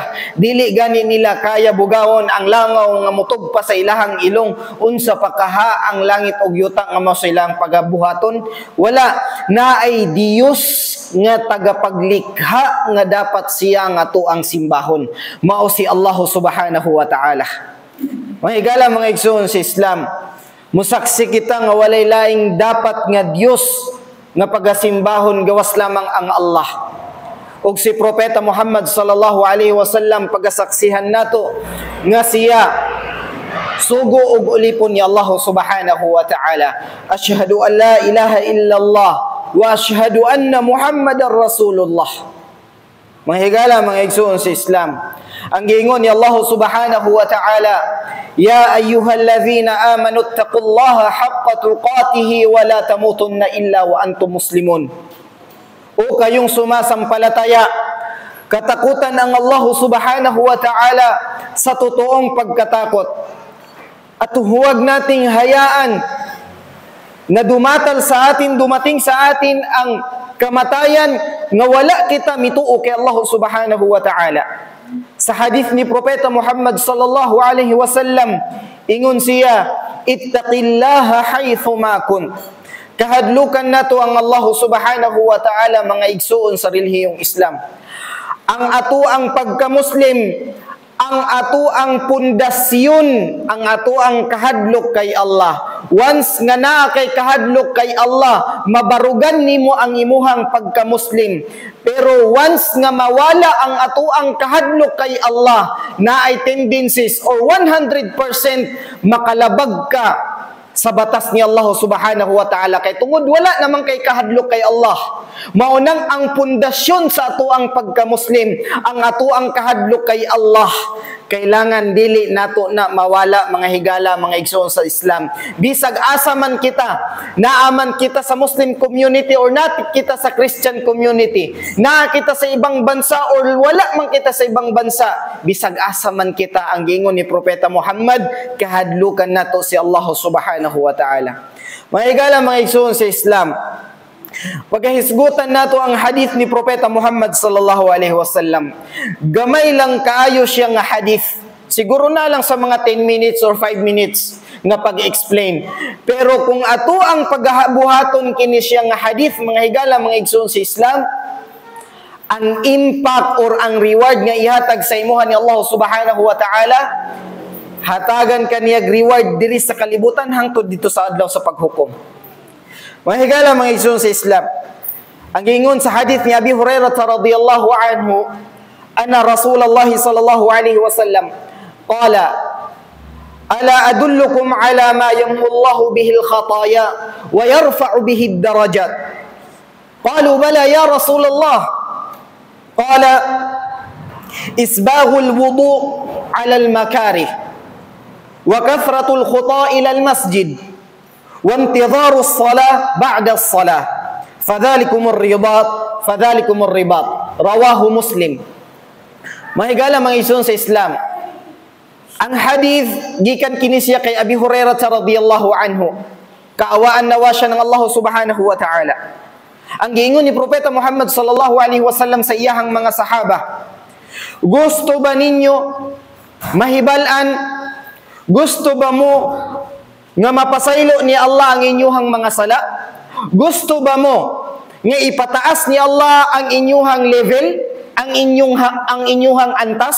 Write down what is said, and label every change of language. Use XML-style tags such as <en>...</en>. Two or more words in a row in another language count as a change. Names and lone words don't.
<ceb>Dili gani nila kaya bugawon ang langaw nga mutugpa sa ilahang ilong. Unsa pa kaha ang langit ug yuta nga mao sa ilang pagabuhaton? Wala. Naay Dios nga tagapaglikha nga dapat siya nga tuang simbahon. Mao si Allah</ceb> <ar>سبحانه وتعالى.</ar> <ceb>Mahigala mga igsoon sa Islam, musaksi kita nga walay laing dapat nga Dios nga pagasimbahon gawas lamang ang Allah. Ug si Propeta Muhammad</ceb> <ar>صلى الله عليه وسلم</ar> <ceb>pagasaksihan nato nga siya sugo ug ulipon ni Allah</ceb> <ar>سبحانه وتعالى. أشهد أن لا إله إلا الله وأشهد أن محمدا رسول الله.</ar> <ceb>Mahigala mga igsoon sa Islam, ang giingon ni Allah</ceb> <ar>سبحانه وتعالى, يا أيها الذين آمنوا اتقوا الله حق تقاته ولا تموتن إلا وأنتم مسلمون.</ar> <tl>O kayong sumasampalataya, katakutan ang Allah</tl> <ar>سبحانه وتعالى</ar> <tl>sa totoong pagkatakot. At huwag nating hayaan na dumating sa atin ang kamatayan</tl> <ceb>nga wala kita mituo kay</ceb> <tl>Allah</tl> <ar>سبحانه وتعالى.</ar> <ceb>Sa hadith ni Propeta Muhammad</ceb> <ar>صلى الله عليه وسلم,</ar> <ceb>ingon siya,</ceb> <ar>اتق الله حيثما كنت.</ar> <ceb>Kahadlukan nato ang Allah</ceb> <ar>سبحانه وتعالى</ar> <ceb>mga igsuon sa relihiyong Islam. Ang ato ang pagka-Muslim, ang ato ang pundasyon, ang ato ang kahadlok kay Allah. Once nga naa kay kahadlok kay Allah, mabarugan nimo ang imuhang pagka-Muslim. Pero once nga mawala ang ato ang kahadlok kay Allah, naay tendencies or 100% makalabag ka sa batas ni Allah</ceb> <ar>سبحانه وتعالى.</ar> <ceb>Kay tungod wala namang kay kahadlok kay Allah. Maunang ang pundasyon sa ato ang pagka-Muslim, ang ato ang kahadlok kay Allah. Kailangan dili nato na mawala mga higala, mga igsoon sa Islam. Bisag asa man kita, naaman kita sa</ceb> <en>Muslim community</en> <ceb>or natik kita sa</ceb> <en>Christian community,</en> <ceb>naa kita sa ibang bansa or wala man kita sa ibang bansa, bisag asa man kita, ang giingon ni Propeta Muhammad, kahadlukan nato si Allah</ceb> <ar>سبحانه وتعالى.</ar> <ceb>Mga higala, mga igsoon sa Islam, pagkahisgutan nato ang hadith ni Propeta Muhammad</ceb> <ar>صلى الله عليه وسلم.</ar> <ceb>Gamay lang kaayo siya nga hadith. Siguro na lang sa mga</ceb> <en>10 minutes or 5 minutes.</en> <ceb>nga pag-explain. Pero kung ato ang paghabuhaton kini siya nga hadith, mga higala, mga igsoon sa Islam, ang impact or ang reward nga ihatag sa imuha ni Allah</ceb> <ar>سبحانه وتعالى,</ar> <ceb>hatagan kaniyag reward diri sa kalibutan hangtod dito sa adlaw sa paghukom. Mga higala, mga igsoon sa Islam, ang giingon sa hadith ni</ceb> <ar>أبي هريرة رضي الله عنه أن رسول الله صلى الله عليه وسلم قال ألا أدلكم على ما يمحو الله به الخطايا ويرفع به الدرجات. قالوا بلى يا رسول الله. قال إسباغ الوضوء على المكاره وكثرة الخطا إلى المسجد وانتظار الصلاة بعد الصلاة فذلكم الرباط فذلكم الرباط. رواه مسلم.</ar> <ceb>Mahigala mga igsoon sa Islam, ang hadith gikan kini siya kay Abi Hurairah</ceb> <ar>رضي الله عنه,</ar> <tl>kaawaan nawa siya ng Allah</tl> <ar>سبحانه وتعالى.</ar> <ceb>Ang giingon ni Propeta Muhammad</ceb> <ar>صلى الله عليه وسلم</ar> <ceb>sa iyahang mga sahaba, gusto ba ninyo mahibalan, gusto ba mo nga mapasaylo ni Allah ang inyuhang mga sala? Gusto ba mo nga ipataas ni Allah ang inyuhang level, ang inyuhang antas?</ceb>